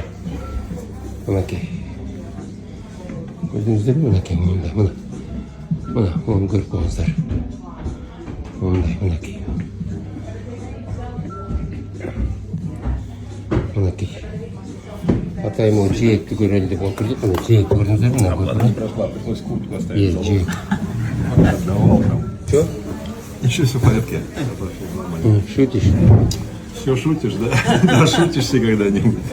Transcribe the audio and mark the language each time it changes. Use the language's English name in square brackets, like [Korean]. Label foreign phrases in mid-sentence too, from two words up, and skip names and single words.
[Kyrgyz] Мынакей. Көрдүңүздөрбү? Мынакей, мындай, мына. Мына, муну көрүп коюңуздар. Мындай, мынакей. Мынакей. Атайм жээкти көрөлү деп отурдук. Мына жээк көрдүңүздөрбү? [Russian] Не прошла, пришлось куртку оставить. [Kyrgyz] Жээк. Что? [Russian] Еще все в порядке. Шутишь? Все шутишь, да? Да, шутишься когда-нибудь.